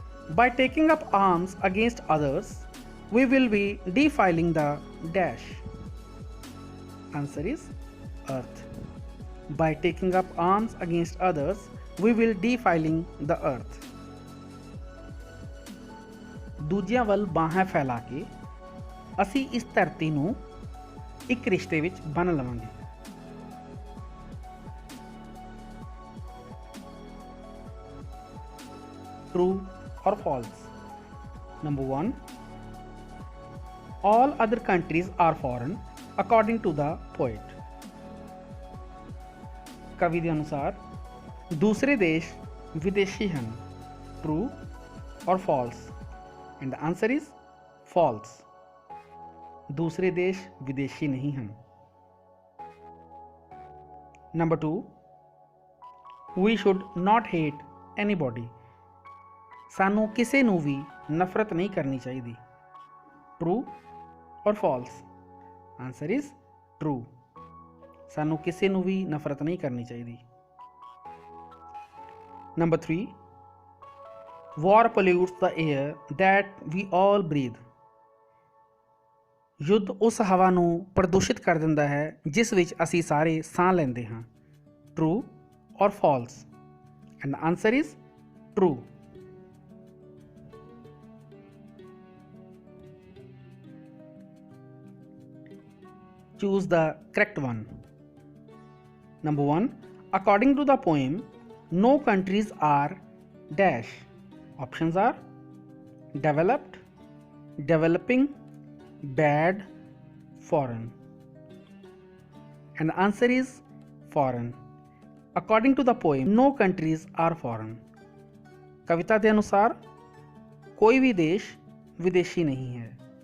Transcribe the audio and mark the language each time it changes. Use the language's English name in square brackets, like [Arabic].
[English] By taking up arms against others, we will be defiling the dash. Answer is earth. By taking up arms against others, we will defiling the earth. [Punjabi] ਦੂਜਿਆਂ ਵੱਲ ਬਾਹਾਂ ਫੈਲਾ ਕੇ ਅਸੀਂ ਇਸ ਧਰਤੀ ਨੂੰ ਇੱਕ ਰਿਸ਼ਤੇ ਵਿੱਚ ਬੰਨ੍ਹ ਲਵਾਂਗੇ. [English] True or false? Number 1. All other countries are foreign according to the poet. [Hindi] कवि के अनुसार दूसरे देश विदेशी हैं. [English] True or false? And the answer is false. [Hindi] दूसरे देश विदेशी नहीं हैं. [English] Number 2. We should not hate anybody. [Punjabi] ਸਾਨੂੰ ਕਿਸੇ ਨੂੰ ਵੀ ਨਫ਼ਰਤ ਨਹੀਂ ਕਰਨੀ ਚਾਹੀਦੀ. [English] True or false? Answer is true. [Punjabi] ਸਾਨੂੰ ਕਿਸੇ ਨੂੰ ਵੀ ਨਫ਼ਰਤ ਨਹੀਂ ਕਰਨੀ ਚਾਹੀਦੀ. [English] Number 3. War pollutes the air that we all breathe. [Punjabi] ਯੁੱਧ ਉਸ ਹਵਾ ਨੂੰ ਪ੍ਰਦੂਸ਼ਿਤ ਕਰ ਦਿੰਦਾ ਹੈ ਜਿਸ ਵਿੱਚ ਅਸੀਂ ਸਾਰੇ ਸਾਹ ਲੈਂਦੇ ਹਾਂ. [English] True or false? And the answer is true. Choose the correct one. Number 1. According to the poem, no countries are dash. Options are developed, developing, bad, foreign. And the answer is foreign. According to the poem, no countries are foreign. [Hindi] कविता के अनुसार कोई भी देश विदेशी नहीं है.